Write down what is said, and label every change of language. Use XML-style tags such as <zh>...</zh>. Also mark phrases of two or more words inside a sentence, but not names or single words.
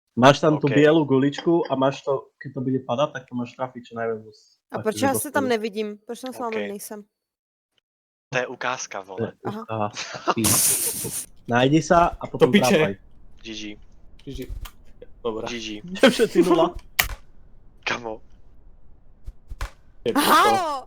<sk>Máš tam tu OK. bielú guličku a máš to, keď to bude padať, tak to máš trafiť čo najviac.</sk> <cs>A proč já se tam nevidím? Proč tam s vámi OK. nejsem? To je ukázka, vole. Aha.</cs> <sk>Najdi sa a potom To piče. trápaj. GG.</sk> <cs>Dobrá. GG.</cs> <sk>Všetci nula. Kamo. Halo!</sk>